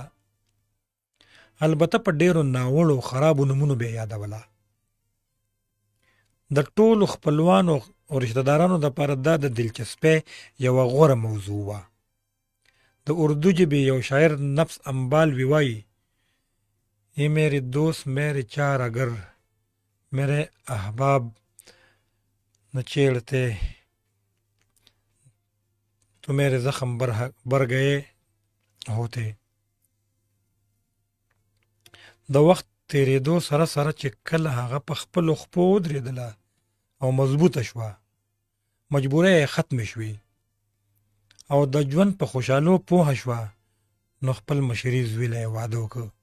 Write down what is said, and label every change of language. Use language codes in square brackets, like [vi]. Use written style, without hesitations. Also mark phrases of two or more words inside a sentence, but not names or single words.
[ps] البته په ډېرو ناوړو خرابو نومونو به یې یادوله. د ټولو خپلوانو او رشته دارانو دپاره دا د دلچسپۍ یوه غوره موضوع وه. د اردو ژبې یو شاعر نفس امبالوی وایي: [ur] ای میرے دوست میرے چار اگر میرے احباب نہ چھیڑتے تو میرے زخم بر گئے ہوتے. [ps] د وخت تیرېدو سره سره چې کله هغه په خپلو خپو ودرېدله او مضبوطه شوه، مجبورۍ یې ختمې شوې او د ژوند په خوشحالو پوهه شوه، نو خپل مشري زوی له یې واده وکړ.